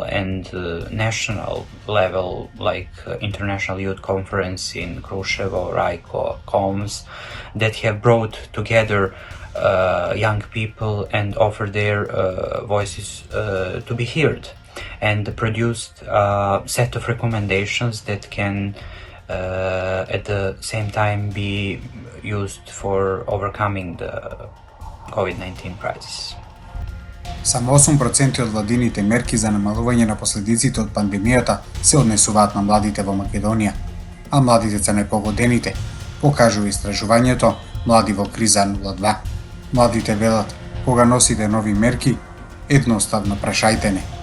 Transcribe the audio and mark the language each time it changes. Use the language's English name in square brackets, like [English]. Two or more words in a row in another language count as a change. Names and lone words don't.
[English] and national level, like International Youth Conference in Kruševo, Rajko, Koms, that have brought together young people and offered their voices to be heard, and produced a set of recommendations that can at the same time be used for overcoming the COVID-19 crisis. [Macedonian] Само 8% од владините мерки за намалување на последиците од пандемијата се однесуваат на младите во Македонија, а младите се непогодените, покажува истражувањето Млади во криза 02. Младите велат, кога носите нови мерки, Едноставно прашајте не.